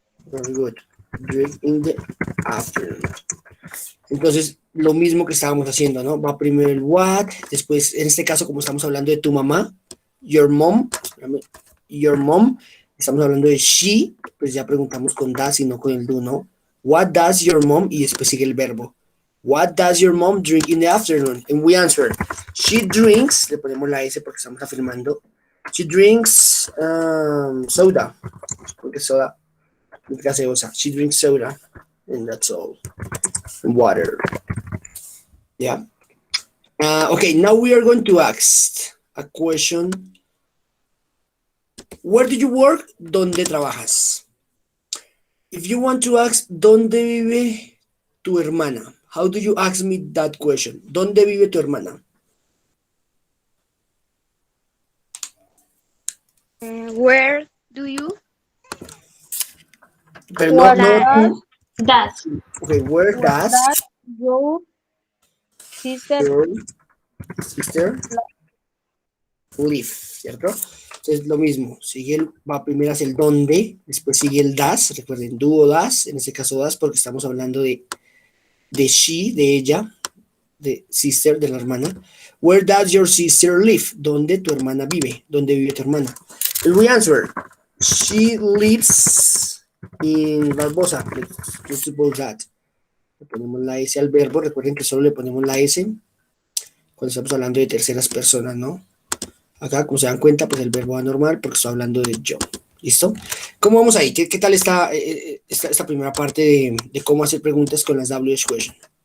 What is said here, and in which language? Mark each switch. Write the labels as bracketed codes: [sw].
[en] very good, drink in the afternoon. [es] Entonces, lo mismo que estábamos haciendo, ¿no? Va primero el what, después, en este caso, como estamos hablando de tu mamá, [en] your mom, [es] espérame, your mom, estamos hablando de she, pues ya preguntamos con does y no con el do, ¿no? [en] What does your mom? [es] Y después sigue el verbo. [en] What does your mom drink in the afternoon? And we answer, she drinks, [es] le ponemos la S porque estamos afirmando, [en] she drinks soda, [es] porque soda es gaseosa. [en] She drinks soda, and that's all. And water. Yeah. Okay, now we are going to ask a question. Where do you work? [es] ¿Dónde trabajas? [en] If you want to ask, [es] ¿dónde vive tu hermana? [en] How do you ask me that question? [es] ¿Dónde vive tu hermana? [en] Where do you [es] Pero no, no. [en] does. Okay, where does your sister your sister live? [es] ¿Cierto? Entonces lo mismo, va primero hacia el dónde, después sigue el das, recuerden, do o das, en este caso das porque estamos hablando de she, de ella, de sister, de la hermana. [en] Where does your sister live? [es] ¿Dónde tu hermana vive? ¿Dónde vive tu hermana? [en] And we answer, she lives in Barbosa. Let's suppose that. [es] Le ponemos la S al verbo, recuerden que solo le ponemos la S cuando estamos hablando de terceras personas, ¿no? Acá, como se dan cuenta, pues el verbo va normal porque estoy hablando de yo. ¿Listo? ¿Cómo vamos ahí? ¿Qué tal está esta primera parte de cómo hacer preguntas con las WH question?